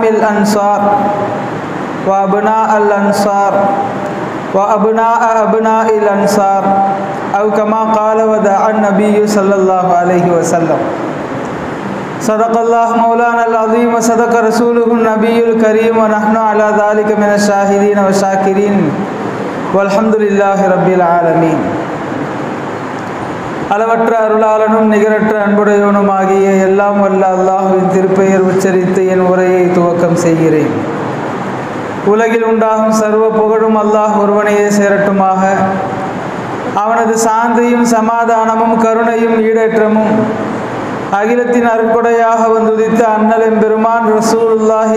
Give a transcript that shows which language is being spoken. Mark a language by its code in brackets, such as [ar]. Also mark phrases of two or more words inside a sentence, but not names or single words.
[ar] الأنصار وأبناء الأنصار وأبناء أبناء الأنصار أو كما قال ودعا النبي صلى الله عليه وسلم صدق الله مولانا العظيم وصدق رسوله النبي الكريم ونحن على ذلك من الشاهدين والشاكرين والحمد لله رب العالمين. [ta] அளவற்ற அருளாளனும் நிகரற்ற அன்புடையவனுமாகிய எல்லாம் வல்ல அல்லாஹ்வின் திருப்பெயர் உச்சரித்து என் உரையை துவக்கம் செய்கிறேன். உலகில் உண்டாகும் சர்வ புகழும் அல்லாஹ் ஒருவனையே சேரட்டுமாக. அவனது சாந்தியும் சமாதானமும் கருணையும் ஈடேற்றமும் அகிலத்தின் அருட்கொடையாக வந்துதித்த அண்ணல் எம்பெருமான் ரசூலுல்லாஹி